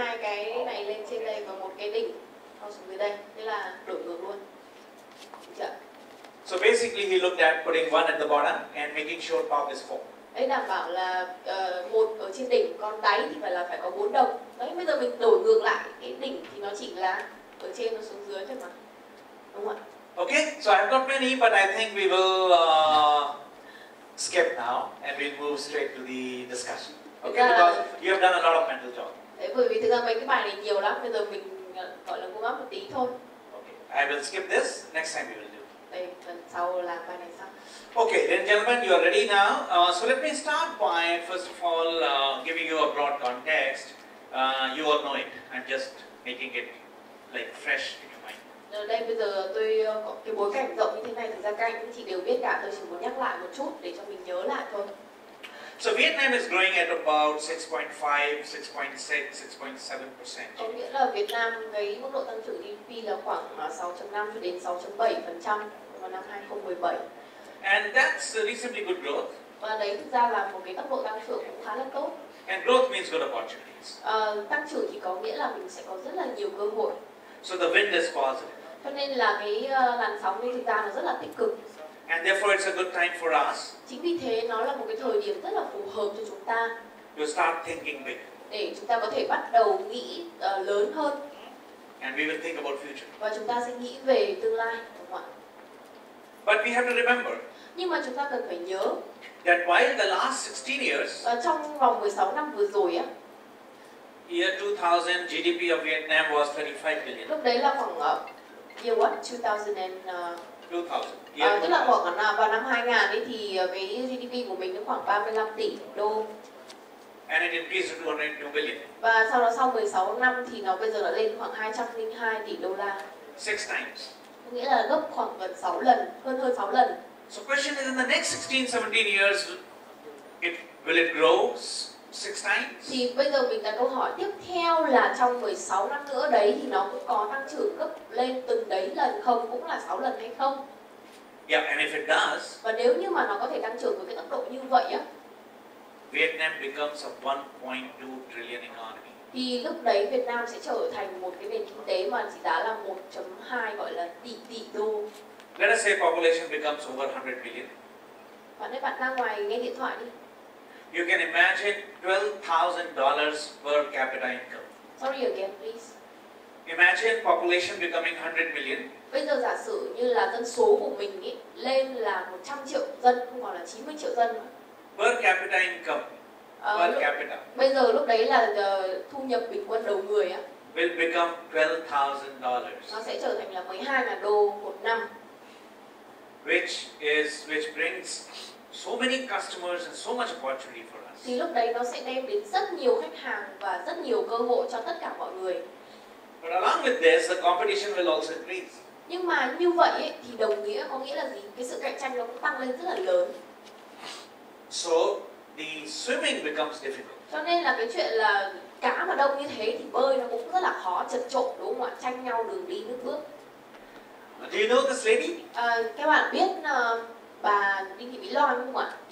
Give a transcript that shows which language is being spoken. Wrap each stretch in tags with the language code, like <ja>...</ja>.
<vi>2 cái này lên trên đây và 1 cái đỉnh sau xuống dưới đây. Thế là đổi ngược luôn. Được chưa?</vi> <en>So basically he looked at putting 1 at the bottom and making sure top is 4.</en> <vi>Đấy đảm bảo là 1 ở trên đỉnh, còn đáy thì phải có 4 đồng. Đấy, bây giờ mình đổi ngược lại, cái đỉnh thì nó chỉ là ở trên nó xuống dưới thôi mà. Đúng không ạ?</vi> <en>Okay, so I've got many, but I think we will skip now and we'll move straight to the discussion. Okay, because you have done a lot of mental job.</en> <vi>Đấy, bởi vì thực ra mấy cái bài này nhiều lắm, bây giờ mình gọi là warm up một tí thôi.</vi> <en>Okay, I will skip this. Next time we will do.</en> <vi>Đây, lần sau làm bài này xong.</vi> <en>Okay, then gentlemen, you are ready now. So let me start by first of all giving you a broad context. You all know it. I'm just making it like fresh in your mind.</en> <vi>Ở đây bây giờ tôi có cái bối cảnh rộng như thế này, thực ra các anh cũng chỉ đều biết cả, tôi chỉ muốn nhắc lại một chút để cho mình nhớ lại thôi.</vi> <en>So Vietnam is growing at about 6.5, 6.6, 6.7%.</en> <vi>Có nghĩa là Việt Nam cái mức độ tăng trưởng GDP là khoảng 6.5 cho đến 6.7% vào năm 2017.</vi> <en>And that's a reasonably good growth.</en> <vi>Và đấy thực ra là một cái tốc độ tăng trưởng cũng khá là tốt.</vi> <en>And growth means good opportunities.</en> <vi>Tăng trưởng thì có nghĩa là mình sẽ có rất là nhiều cơ hội.</vi> <en>So the wind is positive.</en> <vi>Cho nên là cái làn sóng này thực ra nó rất là tích cực.</vi> <en>And therefore it's a good time for us</en> <vi>Chính vì thế nó là một cái thời điểm rất là phù hợp cho chúng ta</vi> <en>to start thinking big.</en> <vi>để chúng ta có thể bắt đầu nghĩ lớn hơn.</vi> <en>And we will think about future.</en> <vi>Và chúng ta sẽ nghĩ về tương lai, đúng không ạ?</vi> <en>But we have to remember</en> <vi>Nhưng mà chúng ta cần phải nhớ</vi> <en>that while the last 16 years,</en> <vi>trong vòng 16 năm vừa rồi á,</vi> <en>year 2000 GDP of Vietnam was 35 billion.</en> <vi>lúc đấy là khoảng</vi> <en>Year what? 2000 and 2000.</en> <vi>tức là khoảng vào năm 2000 ấy thì cái GDP của mình nó khoảng 35 tỷ đô.</vi> <en>And it increased to 202 billion.</en> <vi>Và sau đó sau 16 năm thì nó bây giờ đã lên khoảng 202 tỷ đô la.</vi> <en>6 times.</en> <vi>Nghĩa là gấp khoảng gần 6 lần, hơn 6 lần.</vi> <en>So question is, in the next 16, 17 years, will it grow 6 times?</en> <vi>Thì bây giờ mình đặt câu hỏi tiếp theo là trong 16 năm nữa đấy thì nó cũng có tăng trưởng gấp lên từng đấy lần không, cũng là 6 lần hay không?</vi> <en>Yeah, and if it does,</en> <vi>và nếu như mà nó có thể tăng trưởng với cái tốc độ như vậy á,</vi> <en>Vietnam becomes a 1.2 trillion economy.</en> <vi>thì lúc đấy Việt Nam sẽ trở thành một cái nền kinh tế mà chỉ giá là 1.2 gọi là tỷ đô.</vi> <en>Let us say population becomes over 100 billion.</en> <vi>Bạn ơi, bạn ra ngoài nghe điện thoại đi.</vi> <en>You can imagine $12,000 per capita income. Sorry again, please. Imagine population becoming 100 million.</en> <vi>Bây giờ giả sử như là dân số của mình ý, lên là 100 triệu dân, không còn là 90 triệu dân nữa.</vi> <en>Per capita income. Per capita.</en> <vi>Bây giờ lúc đấy là thu nhập bình quân đầu người á,</vi> <en>will become $12,000.</en> <vi>nó sẽ trở thành là 12.000 đô một năm.</vi> <en>Which brings so many customers and so much opportunity for us.</en> <vi>Thì lúc đấy nó sẽ đem đến rất nhiều khách hàng và rất nhiều cơ hội cho tất cả mọi người.</vi> <en>But along with this, the competition will also increase.</en> <vi>Nhưng mà như vậy ấy, thì đồng nghĩa có nghĩa là gì? Cái sự cạnh tranh nó cũng tăng lên rất là lớn.</vi> <en>So the swimming becomes difficult.</en> <vi>Cho nên là cái chuyện là cá mà đông như thế thì bơi nó cũng rất là khó, chật trội, đúng không ạ? Tranh nhau đường đi nước bước.</vi> <en>Do you know this lady?</en> <vi>Các bạn biết bà Đinh Thị Mỹ Loan không ạ?</vi>